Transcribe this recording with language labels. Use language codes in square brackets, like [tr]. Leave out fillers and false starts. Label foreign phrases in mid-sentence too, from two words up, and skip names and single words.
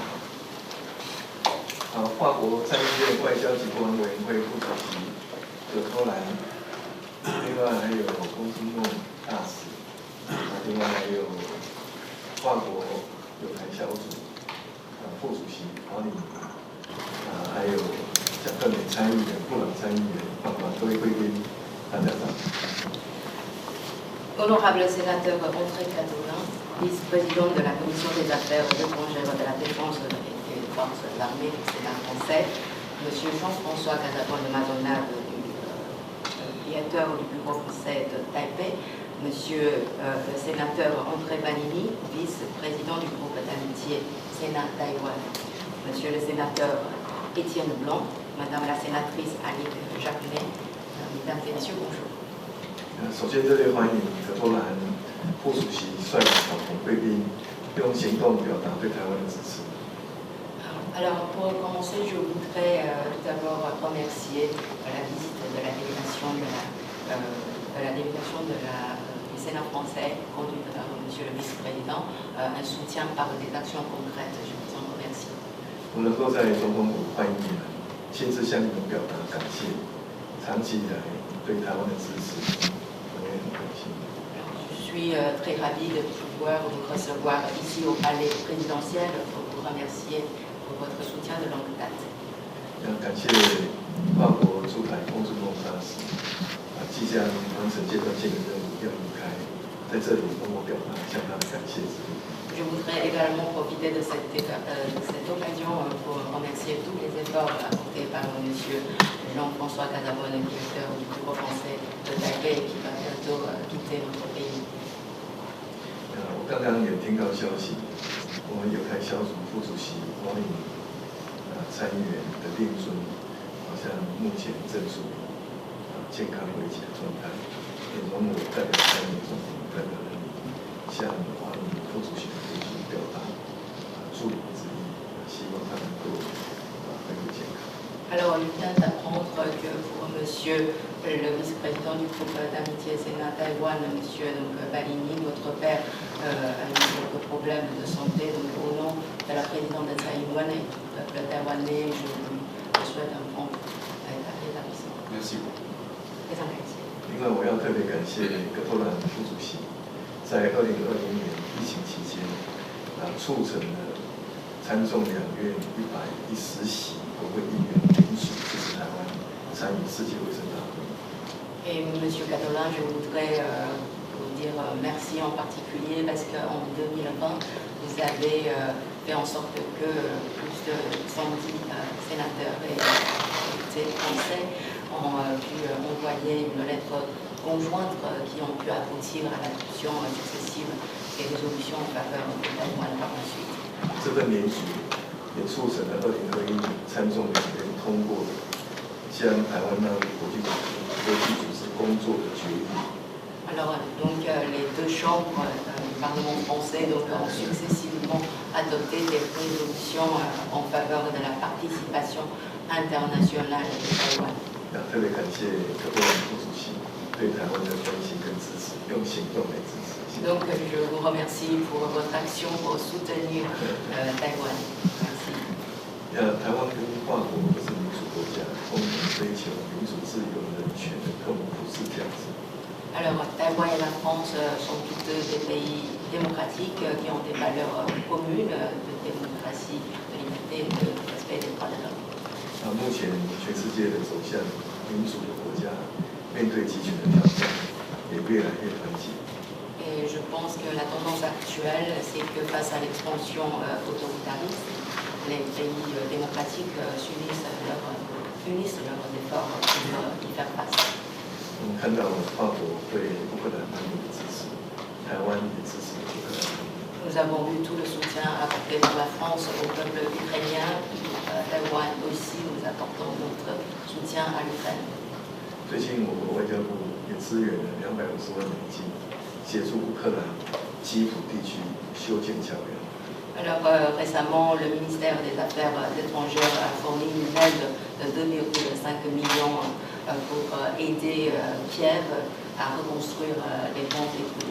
[zh] 法国参议院外交及国防委员会副主席葛托兰，另外还有公孙孟大使，另外还有法国友台小组副主席瓦里尼，还有贾克梅参议员、布朗参议员，各位贵宾，大家早。 [fr] Honorable sénateur André Catherine, vice-président de la Commission des Affaires étrangères, de la Défense et des Forces armées du Sénat français, Monsieur Jean-François Casabon de Madonna, propriétaire du bureau français de Taipei, Monsieur le sénateur André Vanini, vice-président du groupe d'amitié Sénat-Taïwan, Monsieur le sénateur Étienne Blanc, Madame la sénatrice Annick Jacquemet, Mesdames et Messieurs, bonjour. [zh] 首先，热烈欢迎葛托兰副主席率领党同贵宾用行动表达对台湾的支持。 [fr] Alors, pour commencer, je voudrais tout d'abord remercier la visite de la délégation du Sénat français conduite par Monsieur le vice-président, un soutien par des actions concrètes. Je vous en remercie. [zh] 我能够在总统府欢迎你们，亲自向你们表达感谢，长期以来对台湾的支持。 [fr] Je suis très ravie de pouvoir vous recevoir ici au palais présidentiel pour vous remercier pour votre soutien de longue date. [zh] 感谢法国驻台公孙孟大使，即将完成阶段性的任务要离开，在这里跟我表达向他的感谢之意。 [fr] Je voudrais également profiter de cette occasion pour remercier tous les efforts apportés par Monsieur Jean-François Casabon, directeur du bureau français de Taipei, qui va bientôt quitter notre pays. [zh] 我刚刚也听到消息，我们友台小组副主席王立参议员的令尊，好像目前正属于健康危急的状态，也容我代表参议总统代表人民向王立副主席的令尊表达祝福之意，希望他能够恢复健康。 [fr] Alors, il vient d'apprendre que pour Monsieur le vice-président du groupe d'amitié Sénat-Taïwan, Monsieur Vanini, votre père a eu quelques problèmes de santé. Donc, au nom de la présidente de Taïwan et du peuple taïwanais, je lui souhaite un prompt rétablissement. Merci. [zh] 非常感谢。另外，我要特别感谢葛托兰副主席，在2020年疫情期间，促成了参众两院110席国会议员联署支持台湾参与世界卫生大会。 [fr] Et Monsieur Catherine, je voudrais vous dire merci en particulier parce qu'en 2020, vous avez fait en sorte que plus de 110 sénateurs et députés français ont pu envoyer une lettre conjointe qui ont pu aboutir à l'adoption successive des résolutions en faveur de Taïwan par la suite. [zh] 这份联署也促成了2021年参众两院通过将台湾纳入国际组织工作的决议。 [fr] Alors, donc, les deux chambres du Parlement français ont successivement adopté des résolutions en faveur de la participation participation internationale de Taïwan. [zh] 特别感谢葛多兰副主席对台湾的关心跟支持，用行动来支持。 [fr] Donc je vous remercie pour votre action pour soutenir Taïwan. Merci. [zh] 台湾跟法国都是民主国家，共同追求民主、自由、人权的共同普世价值。 [fr] Alors, Taïwan et la France sont tous deux des pays démocratiques qui ont des valeurs communes de démocratie, de liberté, de respect des droits de l'homme. [zh] 目前全世界的走向民主的国家，面对集权的挑战，也越来越团结。 [fr] Et je pense que la tendance actuelle, c'est que face à l'expansion autoritariste, les pays démocratiques unissent leurs efforts pour y faire face. [zh] 我们看到法国对乌克兰难民的支持，台湾也支持乌克兰。 [fr] Nous avons vu tout le soutien apporté par la France au peuple ukrainien. Taïwan aussi, nous apportons notre soutien à l'Ukraine. [zh] 最近我国外交部也支援了250万美金，协助乌克兰基辅地区修建桥梁。 [fr] Alors récemment, le ministère des Affaires étrangères a fourni une aide de 2,5 millions pour aider Kiev à reconstruire les ponts détruits.